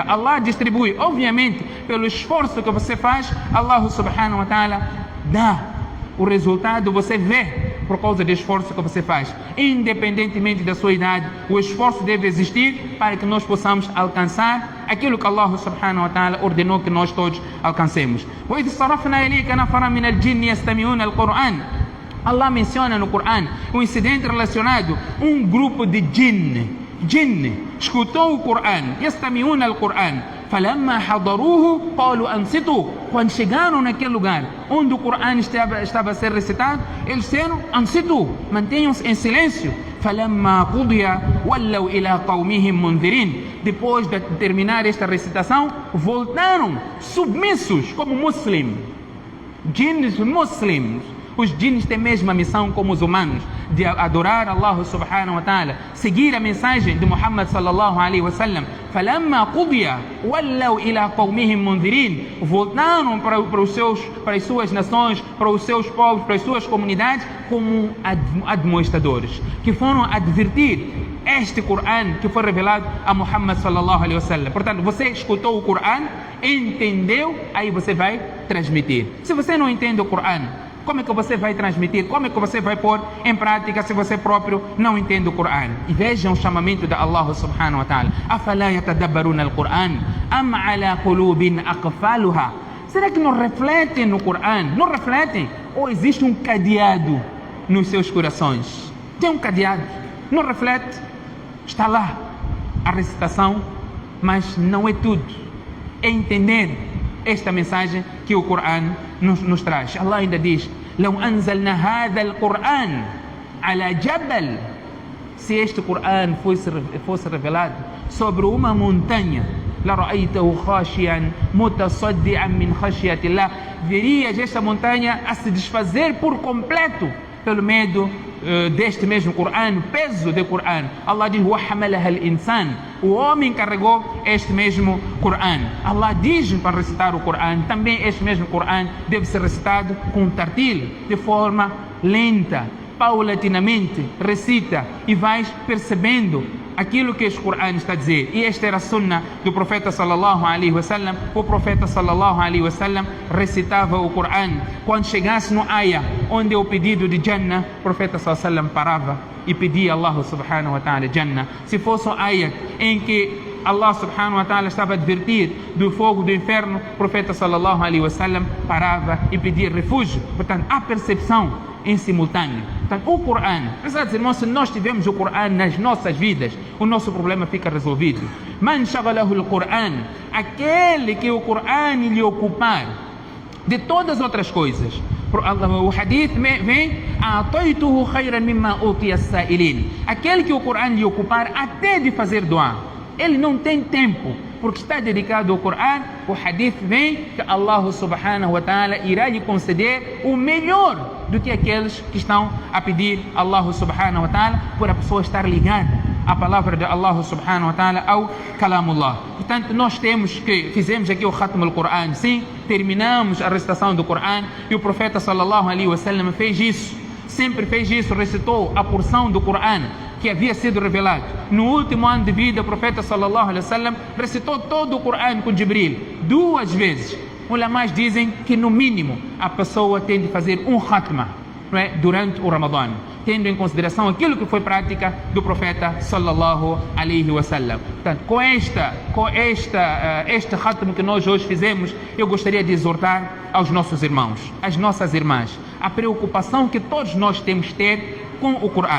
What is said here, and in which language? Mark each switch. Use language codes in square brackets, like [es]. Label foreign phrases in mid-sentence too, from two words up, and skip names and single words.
[pt] Allah distribui, obviamente, pelo esforço que você faz. Allah [ar] سبحانه وتعالى [pt] dá o resultado, você vê por causa do esforço que você faz. Independentemente da sua idade, o esforço deve existir para que nós possamos alcançar aquilo que Allah [ar] سبحانه وتعالى [pt] ordenou que nós todos alcancemos. [ar] وَإِذْ صَرَفْنَا إِلَيْكَ نَفَرًا مِنَ الْجِنِّ يَسْتَمِعُونَ الْقُرْآنَ. [pt] Allah menciona no Corão um incidente relacionado a um grupo de jinn escutou o Corão, [ar] يَسْتَمِعُونَ الْقُرْآنَ فَلَمَّا حَضَرُوهُ قَالُوا أَنصِتُوا. [pt] Quando chegaram naquele lugar onde o Corão estava a ser recitado, eles disseram: ansitu, mantenham-se em silêncio. [ar] فَلَمَّا قُضِيَ وَلَّوْا إِلَىٰ قَوْمِهِمْ مُنذِرِينَ. [pt] Depois de terminar esta recitação, voltaram submissos como jinns muslims. Os jinns têm a mesma missão como os humanos, de adorar Allah [ar] سبحانه وتعالى, [pt] seguir a mensagem de Muhammad [ar] صلى الله عليه وسلم. فَلَمَّا قُضِيَ وَلَّوْا إِلَىٰ قَوْمِهِمْ مُنذِرِينَ. [pt] Voltaram para as suas nações, para os seus povos, para as suas comunidades, como admoestadores, que foram advertir este Coran que foi revelado a Muhammad [ar] صلى الله عليه وسلم. [pt] Portanto, você escutou o Coran, entendeu, aí você vai transmitir. Se você não entende o Coran, como é que você vai transmitir? Como é que você vai pôr em prática se você próprio não entende o Coran? E vejam o chamamento de Allah [ar] سبحانه وتعالى. أفلا يتدبرون القرآن أم على قلوب أقفالها. [pt] Será que não refletem no Coran? Não refletem? Ou existe um cadeado nos seus corações? Tem um cadeado, não reflete, está lá a recitação, mas não é tudo. É entender esta mensagem que o Coran nos traz. Allah ainda diz: [ar] "لو أنزلنا هذا القرآن على جبل", [pt] se este Coran fosse revelado sobre uma montanha, [ar] لرأيته خاشعا متصدعا من خشية الله, [pt] verias esta montanha a se desfazer por completo pelo medo deste mesmo Coran, peso do Coran. Allah diz: [ar] وَحَمَلَهَا الْإِنسَانِ, [pt] o homem carregou este mesmo Coran. Allah diz para recitar o Coran, também este mesmo Coran deve ser recitado com tartil, de forma lenta, paulatinamente, recita e vais percebendo aquilo que este Coran está a dizer. E esta era a sunnah do profeta [ar] صلى الله عليه وسلم. [pt] O profeta [ar] صلى الله عليه وسلم [pt] recitava o Coran. Quando chegasse no ayah onde é o pedido de Jannah, o profeta [ar] صلى الله عليه وسلم [pt] parava e pedia a Allah [ar] سبحانه وتعالى [pt] Jannah. Se fosse um ayah em que Allah [ar] سبحانه وتعالى [pt] estava a advertir do fogo do inferno, o profeta [ar] صلى الله عليه وسلم [pt] parava e pedia refúgio. Portanto, há percepção em simultâneo. Portanto, o Coran, pesados irmãos, se nós tivermos o Coran nas nossas vidas, o nosso problema fica resolvido. [ar] من شغله القرآن, [pt] aquele que o Coran lhe ocupar de todas as outras coisas. O hadith vem: [ar] "أعطيته خيرا مما أوتي السائلين", [pt] aquele que o Coran lhe ocupar até de fazer doa. Ele não tem tempo, porque está dedicado ao Coran. O hadith vem que Allah [ar] سبحانه وتعالى [pt] irá lhe conceder o melhor do que aqueles que estão a pedir Allah [ar] سبحانه وتعالى, [pt] por a pessoa estar ligada à palavra de Allah [ar] سبحانه وتعالى, [pt] ao kalamullah. Portanto, nós fizemos aqui o [ar] ختم القرآن, [pt] sim, terminamos a recitação do Coran, e o profeta [ar] صلى الله عليه وسلم [pt] fez isso, sempre fez isso, recitou a porção do Coran que havia sido revelado. No último ano de vida, o profeta [ar] صلى الله عليه وسلم [pt] recitou todo o Coran com Jibril 2 vezes. Ulamás dizem que no mínimo a pessoa tem de fazer um khatma, não é, durante o Ramadã, tendo em consideração aquilo que foi prática do profeta [ar] صلى الله عليه وسلم. [pt] Portanto, com este khatm que nós hoje fizemos, eu gostaria de exortar aos nossos irmãos, às nossas irmãs, a preocupação que todos nós temos de ter com o Coran.